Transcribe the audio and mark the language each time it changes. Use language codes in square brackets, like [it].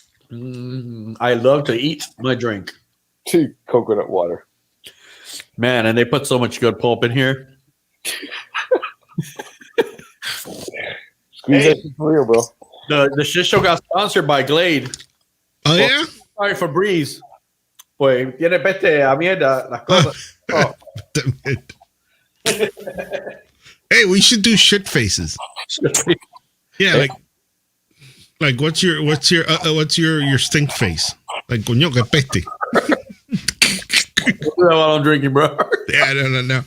[en] I love to eat my drink, coconut water. man, and they put so much good pulp in here. Squeeze that for real, bro. The shit show got sponsored by Glade. oh yeah, Sorry for Breeze. [es] Pues tiene peste a mierda las cosas. Oh. [en] hey, we should do shit faces. Yeah, like what's your stink face? Like [es] coño que peste. [en] while I'm drinking, bro. Yeah, no.